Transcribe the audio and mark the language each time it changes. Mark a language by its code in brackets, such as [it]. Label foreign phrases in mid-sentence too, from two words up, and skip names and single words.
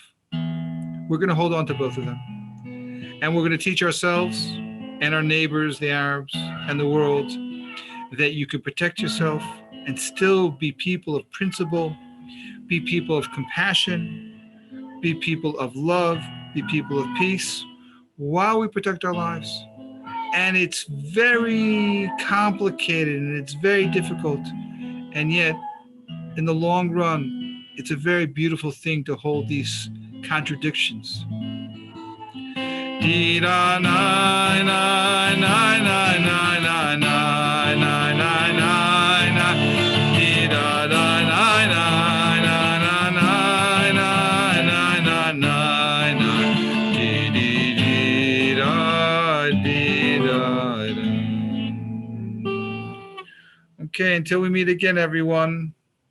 [en] We're going to hold on to both of them. And we're going to teach ourselves and our neighbors, the Arabs, and the world, that you can protect yourself and still be people of principle, be people of compassion, be people of love, be people of peace, while we protect our lives. And it's very complicated and it's very difficult. And yet, in the long run, it's a very beautiful thing to hold these contradictions. Dee da na na na na na na na na na na. Dee da da na na na na na na na na. Dee dee dee da dee da da. Okay, until we meet again, everyone.